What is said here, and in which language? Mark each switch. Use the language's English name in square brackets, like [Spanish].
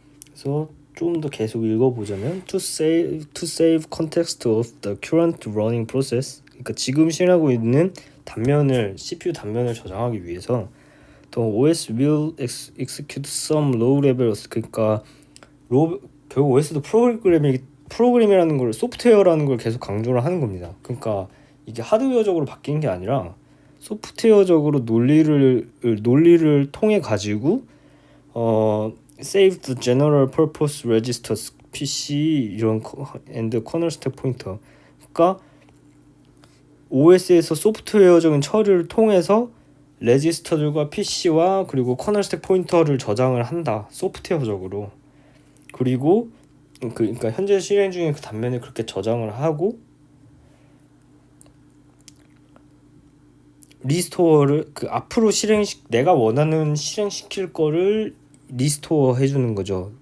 [Korean] 그래서 좀 더 계속 읽어보자면 [English] to save context of the current running process. [Korean] 그러니까 지금 실행하고 있는 CPU 단면을 저장하기 위해서 [English] the OS will execute some low level. [Korean] 그러니까 결국 OS도 프로그램이라는 걸 소프트웨어라는 걸 계속 강조를 하는 겁니다. 그러니까 이게 하드웨어적으로 바뀌는 게 아니라 소프트웨어적으로 논리를 통해 가지고 [English] save the general purpose registers PC [Korean] 이런 [English] and kernel stack pointer. [Korean] 그러니까 OS에서 소프트웨어적인 처리를 통해서 레지스터들과 PC와 그리고 커널 스택 포인터를 저장을 한다. 소프트웨어적으로. 그리고 그러니까 현재 실행 중인 그 단면을 그렇게 저장을 하고 리스토어를 앞으로 내가 원하는 실행시킬 거를 리스토어 해주는 거죠.